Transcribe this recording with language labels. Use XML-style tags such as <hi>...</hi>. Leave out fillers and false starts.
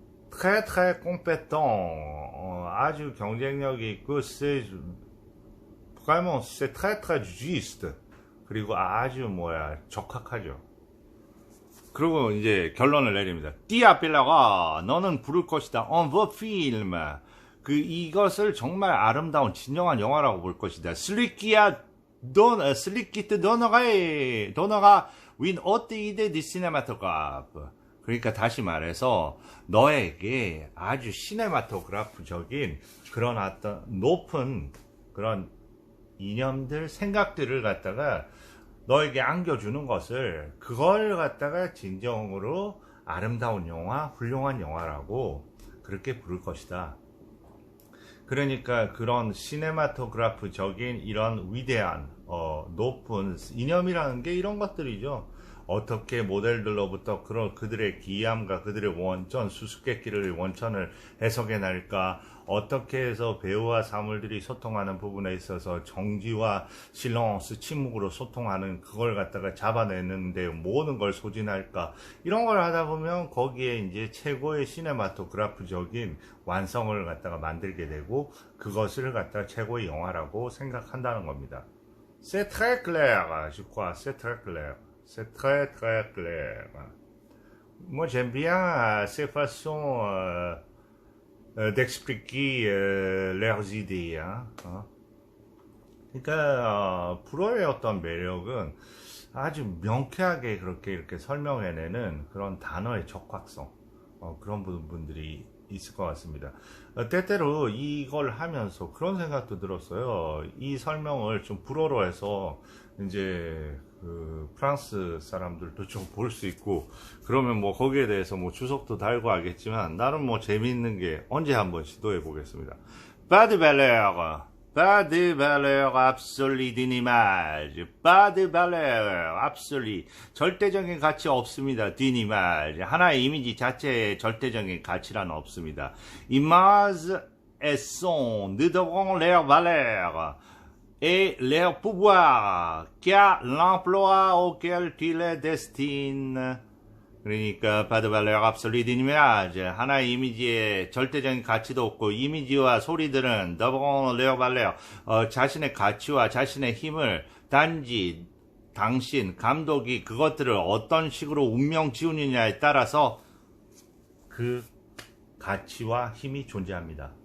<fr>très très compétent,</fr> <ko>아주 경쟁력이 있고</ko> <fr>c'est vraiment c'est très très juste,</fr> <ko>그리고 아주 적합하죠. 그리고 이제 결론을 내립니다. 띠아빌라가 너는 부를 것이다.</ko> <fr>On veut film.</fr> <ko>이것을 정말 아름다운 진정한 영화라고 볼 것이다.</ko> <fr>Celui qui te donnera une haute idée du cinématographe.</fr> <ko>그러니까 다시 말해서 너에게 아주 시네마토그래프적인 그런 어떤 높은 그런 이념들, 생각들을 갖다가 너에게 안겨주는 것을, 그걸 갖다가 진정으로 아름다운 영화, 훌륭한 영화라고 그렇게 부를 것이다. 그러니까 그런 시네마토그래프적인 이런 위대한 높은 이념이라는 게 이런 것들이죠. 어떻게 모델들로부터 그들의 기이함과 그들의 원천, 수수께끼를 원천을 해석해낼까, 어떻게 해서 배우와 사물들이 소통하는 부분에 있어서 정지와 실렁스, 침묵으로 소통하는 그걸 갖다가 잡아내는데 모든 걸 소진할까, 이런 걸 하다 보면 거기에 이제 최고의 시네마토그래프적인 완성을 갖다가 만들게 되고, 그것을 갖다가 최고의 영화라고 생각한다는 겁니다.</ko> <fr>C'est très clair, je crois, c'est très clair. C'est très très clair. Moi j'aime bien ces façons d'expliquer leurs idées.</fr> <ko>그러니까 불어의 어떤 매력은 아주 명쾌하게 그렇게 이렇게 설명해내는 그런 단어의 적확성, 그런 부분들이 있을 것 같습니다. 때때로 이걸 하면서 그런 생각도 들었어요. 이 설명을 좀 불어로 해서 이제 그 프랑스 사람들도 좀 볼 수 있고, 그러면 뭐 거기에 대해서 뭐 주석도 달고 하겠지만 나름 뭐 재미있는 게 언제 한번 시도해 보겠습니다.</ko> <fr>Pas de valeur, pas de valeur absolue d'une image, pas de valeur absolue.</fr> <ko>절대적인 가치 없습니다.</ko> <fr>d'une image.</fr> <ko>하나의 이미지 자체에 절대적인 가치란 없습니다.</ko> <fr>Image et son ne devront leur valeur et leur pouvoir qu'à l'emploi auquel tu les destines. 그러니까 pas de valeur absolue d'une image.</fr> <ko>하나의 이미지에 절대적인 가치도 없고 이미지와 소리들은</ko> <fr>devront leur valeur.</fr> <ko>자신의 가치와 자신의 힘을 단지 당신 감독이 그것들을 어떤 식으로 운명 지우느냐에 따라서 그 가치와 힘이 존재합니다.</ko>